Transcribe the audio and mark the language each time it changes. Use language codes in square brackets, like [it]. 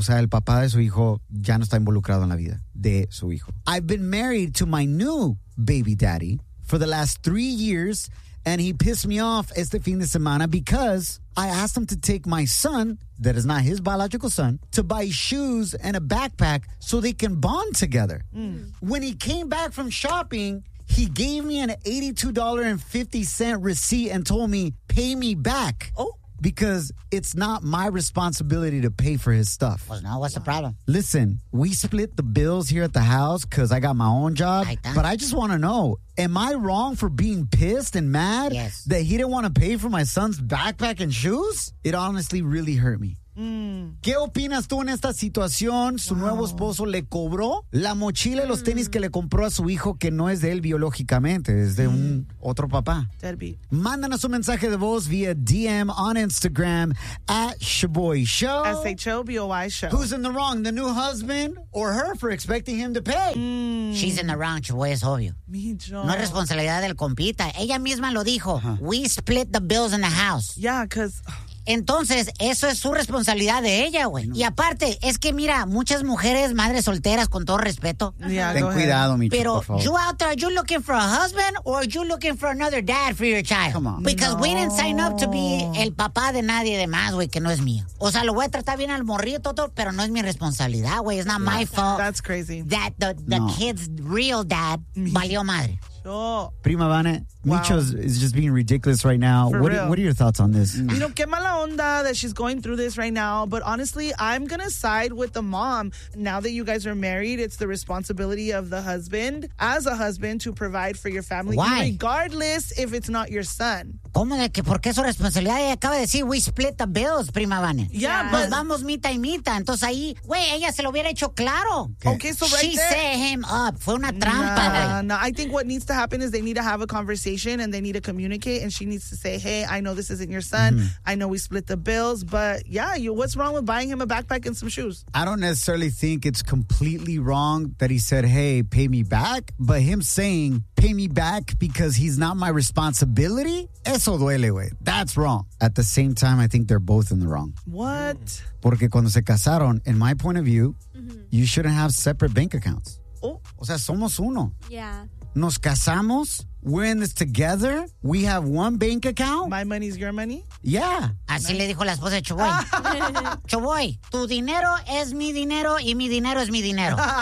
[es] O sea, el papá de su hijo ya no está involucrado en la vida de su hijo. [en] I've been married to my new baby daddy for the last 3 years, and he pissed me off [es] este fin de semana [en] because I asked him to take my son, that is not his biological son, to buy shoes and a backpack so they can bond together. Mm. When he came back from shopping, he gave me an $82.50 receipt and told me, pay me back. Oh. Because it's not my responsibility to pay for his stuff. Well, no, what's the problem? Listen, we split the bills here at the house because I got my own job. But I just want to know, am I wrong for being pissed and mad that he didn't want to pay for my son's backpack and shoes? It honestly really hurt me. [es] ¿Qué opinas tú en esta situación? Su nuevo esposo le cobró la mochila y los tenis que le compró a su hijo, que no es de él biológicamente, es de un otro papá. Mándanos un mensaje de voz vía DM [en] on Instagram [es] at Shiboy Show. [en] S-H-O-B-O-Y Show. Who's in the wrong, the new husband or her for expecting him to pay? She's in the wrong, [es] Shiboy, es obvio. No es responsabilidad del compita. Ella misma lo dijo. [en] We split the bills in the house. Yeah, because... [es] Entonces, eso es su responsabilidad de ella, güey. No. Y aparte, es que mira, muchas mujeres, madres solteras, con todo respeto. Yeah, ten cuidado, mi chico, pero, por favor. [en] Pero, you out there, are you looking for a husband or are you looking for another dad for your child? Come on. Because we didn't sign up to be [es] el papá de nadie de más, güey, que no es mío. O sea, lo voy a tratar bien al morrito, todo, pero no es mi responsabilidad, güey. [en] It's not my fault. That's crazy. That the kid's real dad [es] valió madre. [en] Sure. Prima Vane, Micho is just being ridiculous right now. What are your thoughts on this? You know, [es] qué mala onda [en] that she's going through this right now. But honestly, I'm going to side with the mom. Now that you guys are married, it's the responsibility of the husband, as a husband, to provide for your family. Why? Regardless if it's not your son. [es] ¿Cómo de que por qué su responsabilidad? Ella acaba de decir, [en] we split the bills, [es] Prima Vane. [en] Yeah, [es] pues vamos mita y mita. Entonces ahí, güey, ella se lo hubiera hecho claro. [en] Okay, so right she set him up. [es] Fue una trampa. [en] No, I think what needs to happen is they need to have a conversation and they need to communicate, and she needs to say, hey, I know this isn't your son. I know we split the bills, but yeah, what's wrong with buying him a backpack and some shoes? I don't necessarily think it's completely wrong that he said, hey, pay me back, but him saying pay me back because he's not my responsibility, [es] eso duele, güey. [en] That's wrong. At the same time, I think they're both in the wrong. What? [es] Porque cuando se casaron, [en] in my point of view, you shouldn't have separate bank accounts. Oh, [es] o sea, somos uno. [en] Yeah. [es] Nos casamos, [en] we're in this together, we have one bank account. My money's your money? Yeah. [es] Así le dijo la esposa de Chuboy. Chuboy, tu dinero es mi dinero y mi dinero es mi dinero.